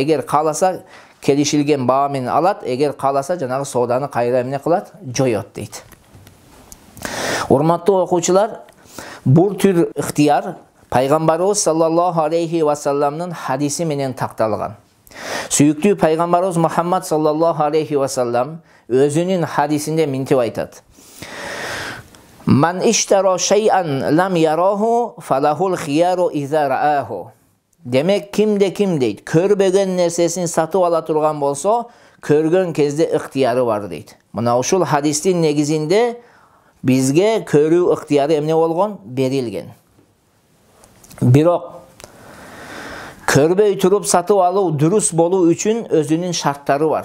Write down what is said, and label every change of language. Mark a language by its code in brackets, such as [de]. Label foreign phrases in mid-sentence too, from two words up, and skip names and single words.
[ky] Эгер кааласа келишилген баа менен алат, эгер кааласа жанагы сооданы кайра эмне кылат? Жоёт дейт. Урматтуу окуучулар, бул түр ыктыяр пайгамбарыбыз [ar] صلى الله عليه وسلم [ky] хадиси менен такталган. Сүйүктүү пайгамбарыбыз Мухаммад [ar] صلى الله عليه وسلم [ky] өзүнүн хадисинде мынтип айтат. [ar] من اشترى شيئا لم يره فله الخيار إذا رآه. [ky] Demek kimde kim deydi. Körбеген нерсесин сатып ала турган болсо, көргөн кезде ыктыяры бар дейт. Мына ушул хадистин негизинде бизге көрүү ыктыяры эмне болгон? Берилген. Бирок көрбөй туруп сатып алуу дурус болуу үчүн өзүнүн шарттары бар.